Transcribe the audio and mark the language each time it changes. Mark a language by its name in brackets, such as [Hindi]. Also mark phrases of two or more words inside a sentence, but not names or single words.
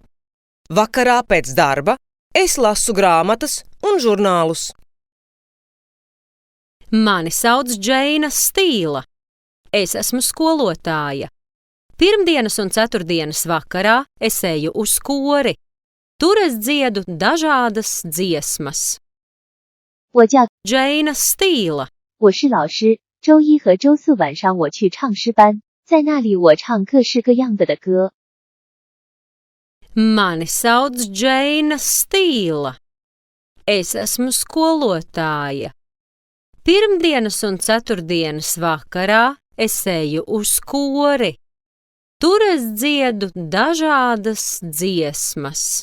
[Latvian] Vakarā pēc darba es lasu grāmatas un žurnālus. Mani sauc Džeina Stīla. Es esmu skolotāja. Pirmdienas un ceturtdienas vakarā es eju uz kori. Tur es dziedu dažādas dziesmas. [Chinese] 我叫 Džeina Stīla. 我是老师。周一和周四晚上我去唱诗班，在那里我唱各式各样的歌。 [Latvian] Mani sauc Džeina Stīla. Es esmu skolotāja. Pirmdienas un ceturtdienas vakarā es eju uz kori. Tur es dziedu dažādas dziesmas.